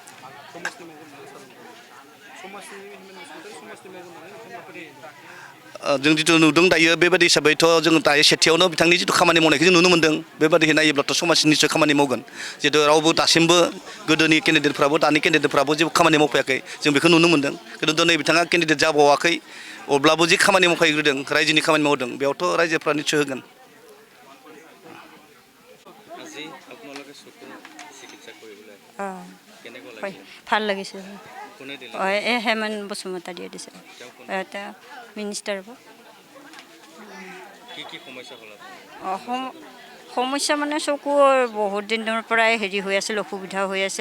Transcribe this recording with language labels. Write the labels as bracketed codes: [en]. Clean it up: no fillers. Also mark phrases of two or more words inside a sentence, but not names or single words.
[brx] जों जिथु नुदों दायो बेबायदि हिसाबैथ' जों दायो सेथियावनो बिथांनि जिथु खामानि मावनायखौ जों नुनो मोनदों। बेबायदि नायोब्लाथ' समाजनि निस्सय खामानि मावगोन। जितु रावबो दासिमबो गोदोनि केन्डिडेटफ्राबो दानि केन्डिडेटफ्राबो जेबो खामानि मावफैयाखै जों बेखौ नुनो मोनदों। खिन्थु दिनै बिथाङा केन्डिडेट जाबावाखै अब्लाबो जे खामानि मावफैग्रोदों रायजोनि खामानि मावदों बेयावथ' रायजोफ्रा निस्सय होगोन। [as] ভাল লাগিছে। হেমেন বসুমতাৰীয়ে দিছে, মিনিষ্টাৰ হ'ব। সমস্যা মানে চকুৰ বহুত দিনৰ পৰাই হেৰি হৈ আছিল, অসুবিধা হৈ আছিল।